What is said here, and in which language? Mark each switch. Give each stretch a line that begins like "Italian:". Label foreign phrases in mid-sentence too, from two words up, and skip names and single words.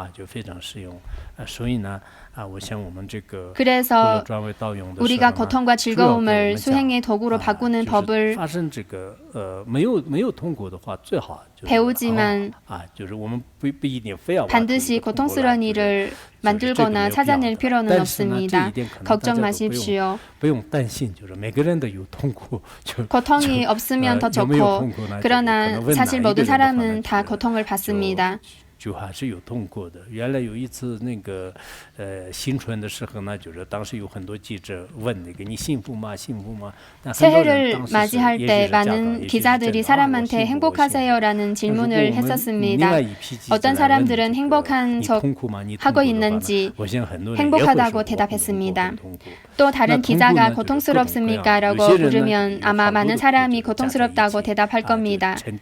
Korean: 그래서 우리가 고통과 즐거움을 수행의 도구로 바꾸는 법을 배우지만 반드시 고통스러운 일을 만들거나 찾아낼 필요는 없습니다. 걱정 마십시오. 고통이 없으면 더 좋고 그러나 사실 모든 사람은 다 고통을 받습니다.
Chinese: 就还是有痛苦的。原来有一次那个新春的时候呢，就是当时有很多记者问那个你幸福吗？幸福吗？
Korean: 새해를 맞이할 때 많은 기자들이 사람한테 행복하세요라는 질문을 했었습니다. 어떤 사람들은 행복한 척 하고 있는지 행복하다고 대답했습니다. 또 다른 기자가 고통스럽습니까? 라고 물으면 아마 많은 사람이 고통스럽다고 대답할 겁니다.